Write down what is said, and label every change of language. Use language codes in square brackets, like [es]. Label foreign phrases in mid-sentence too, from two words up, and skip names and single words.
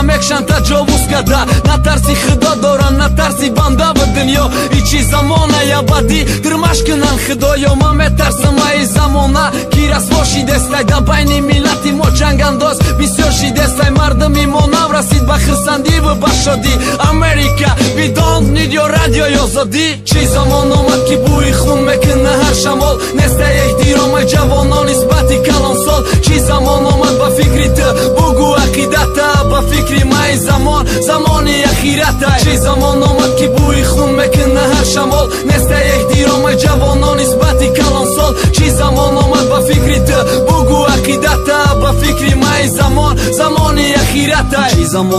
[tg] мекшан таҷовуз карда на тарси худо доран на тарси банда ва дунё и чӣ замона ябадӣ дурмаш кунан худоё ман метарсам аи замона ки расво шидестай да байни миллати мо ҷангандоз бисёр шидестай мардами мо наврасид ба хурсандӣ ва ба шодӣ Америка [en] we don't need your radio [tg] озодӣ чӣ замон омад ки бӯи хун мекуна ҳар шамол нестай эҳтиромай ҷавонон нисбати калонсол чӣ замон омад ба фикри ту бугӯ ақидата ба фикри май замони ахирата чӣ замон омад ки бӯи хун мекуна ҳар шамол нестай эҳтиромай ҷавонон нисбати калонсол чӣ замон омад ба фикри ту бугӯ ақидата ба фикри май замони ахирата чӣ замон